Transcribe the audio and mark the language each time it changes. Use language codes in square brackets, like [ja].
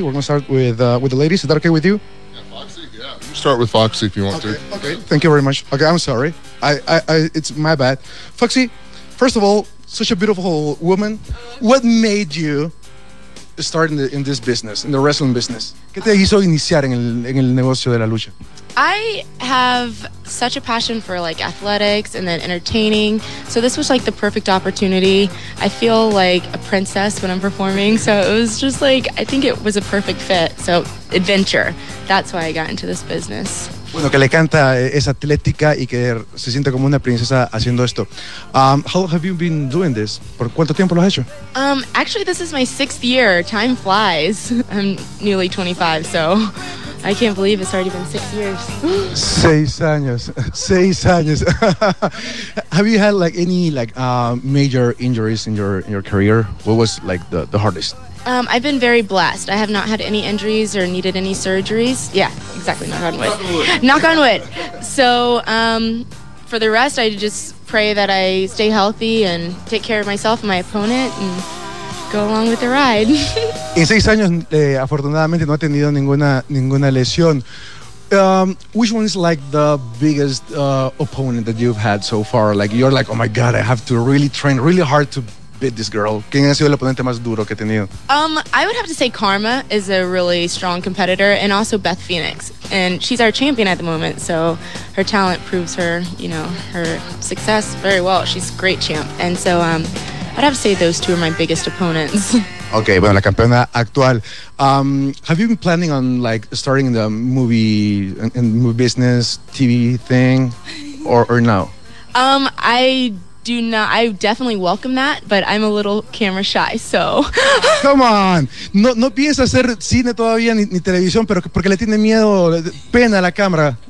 [en] We're going to start with the ladies. Is that okay with you? Start with Foxy if you want to. Okay, thank you very much. Okay, I'm sorry. I it's my bad. Foxy, first of all, such a beautiful woman. What made you start in this business, in the wrestling business? [es] ¿Qué te hizo iniciar en el negocio de la lucha? [en] I have such a passion for like athletics and then entertaining. So this was like the perfect opportunity. I feel like a princess when I'm performing. So it was just like, I think it was a perfect fit. So adventure, that's why I got into this business. [es] Bueno, que le canta es atlética y que se siente como una princesa haciendo esto. [en] How have you been doing this? [es] ¿Por cuánto tiempo lo has hecho? [en] Actually, this is my sixth year. Time flies. I'm nearly 25, so I can't believe it's already been 6 years. [es] Seis años. [en] Have you had like any like major injuries in your career? What was like the hardest? I've been very blessed. I have not had any injuries or needed any surgeries. Yeah, exactly. Knock on wood. Knock on wood. So for the rest, I just pray that I stay healthy and take care of myself and my opponent and go along with the ride. [es] En seis años, afortunadamente, no ha tenido ninguna lesión. [en] Which one is like the biggest opponent that you've had so far? Like, you're like, oh my God, I have to really train really hard to beat this girl. [es] ¿Quién ha sido el oponente más duro que ha tenido? [en] I would have to say Karma is a really strong competitor, and also Beth Phoenix, and she's our champion at the moment, so her talent proves her, you know, her success very well. She's a great champ, and so I'd have to say those two are my biggest opponents. [es] Okay, bueno, la campeona actual. [en] Have you been planning on like starting the movie business, TV thing, or no? I definitely welcome that, but I'm a little camera shy, so. Come on! [es] No piensa hacer cine todavía ni televisión, pero porque le tiene miedo, pena a la cámara.